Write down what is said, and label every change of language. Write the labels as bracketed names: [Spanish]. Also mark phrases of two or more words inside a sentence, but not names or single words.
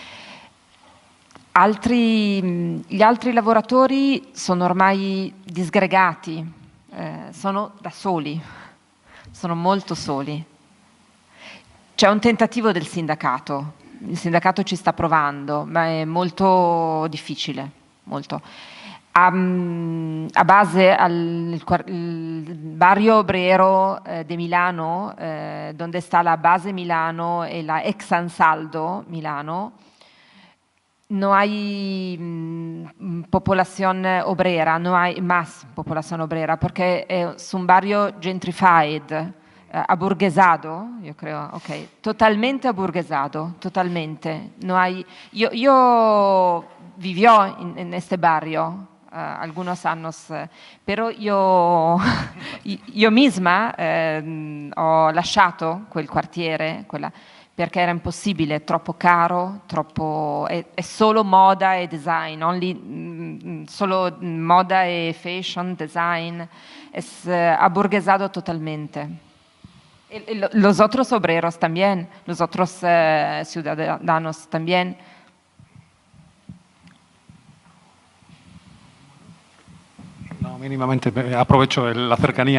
[Italian] Gli altri lavoratori sono ormai disgregati, sono da soli, sono molto soli. C'è un tentativo del sindacato, il sindacato ci sta provando, ma è molto difficile, molto. [Spanish] A base il barrio obrero de Milano, donde está la base Milano y la ex Ansaldo Milano, no hay población obrera, no hay más población obrera, porque es un barrio gentrified, aburguesado, yo creo, okay, totalmente aburguesado, totalmente. No hay, yo vivió en este barrio algunos años, pero [Italian] io misma ho lasciato quel quartiere, perché era impossibile, troppo caro, è solo moda e design, solo moda e fashion, design, [Spanish] es aburguesado totalmente. Los otros obreros también, los otros ciudadanos también. No, mínimamente, aprovecho la cercanía.